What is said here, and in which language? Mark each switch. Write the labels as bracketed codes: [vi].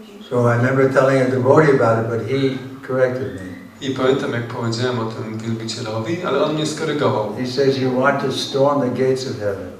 [en] So I remember telling a devotee about it, but he corrected me. [pl] I pamiętam, jak powiedziałem o tym wielbicielowi, ale on mnie skorygował. [en] He says you want to storm the gates of heaven.